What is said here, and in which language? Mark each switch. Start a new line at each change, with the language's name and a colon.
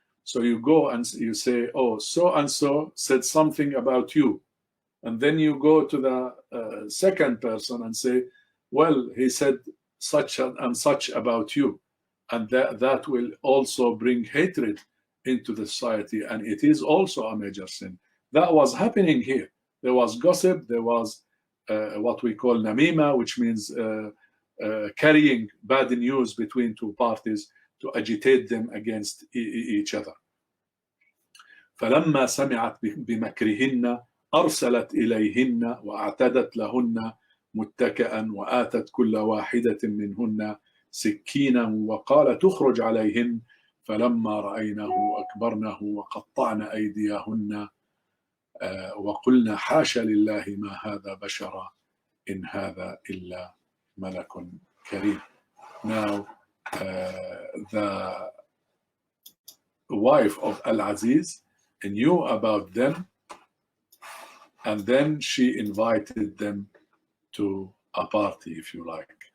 English: So you go and you say, oh, so and so said something about you, and then you go to the second person and say, well, he said such and such about you, and that will also bring hatred into the society, and it is also a major sin. That was happening here. There was gossip, there was what we call namima, which means carrying bad news between two parties to agitate them against each other.
Arabic: فلما سمعت بمكرهن أرسلت إليهن وأعتدت لهن متكئا وآتت كل واحدة منهن سكينا وقالت اخرج عليهن فلما رأينه أكبرنه وقطعن أيديهن وقلنا حاشا لله ما هذا بشرا إن هذا إلا ملك كريم.
English: Now the wife of Al-Aziz knew about them, and then she invited them to a party, if you like.